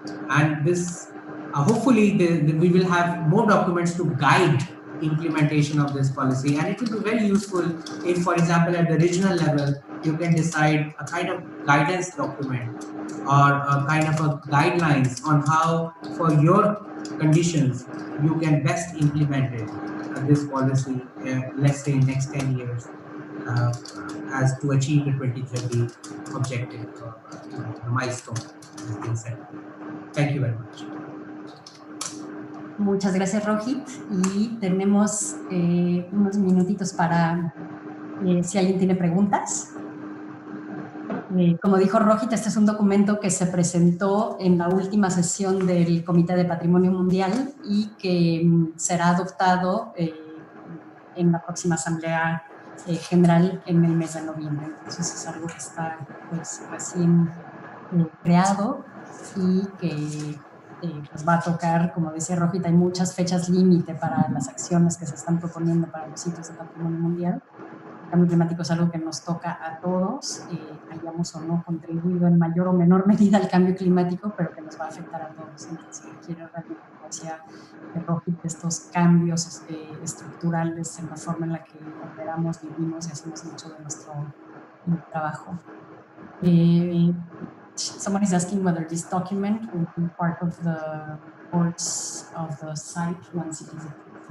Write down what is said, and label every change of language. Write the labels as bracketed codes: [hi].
[en] And this hopefully we will have more documents to guide implementation of this policy, and it will be very useful if, for example, at the regional level you can decide a kind of guidance document or a kind of a guidelines on how for your conditions you can best implement it, this policy, let's say next 10 years, as to achieve the 2030 objective milestone has been set. Thank you very much. [es] Muchas gracias, Rohit. Y tenemos unos minutitos para si alguien tiene preguntas. Como dijo Rohit, este es un documento que se presentó en la última sesión del Comité de Patrimonio Mundial y que será adoptado en la próxima Asamblea General en el mes de noviembre. Entonces es algo que está pues, recién creado y que pues va a tocar, como decía Rohit, hay muchas fechas límite para las acciones que se están proponiendo para los sitios de patrimonio mundial. El cambio climático es algo que nos toca a todos, hayamos o no contribuido en mayor o menor medida al cambio climático, pero que nos va a afectar a todos. Entonces, requiere realmente, como decía Rohit, estos cambios estructurales en la forma en la que operamos, vivimos y hacemos mucho de nuestro trabajo. [en] Someone is asking whether this document will be part of the reports of the site once it is approved.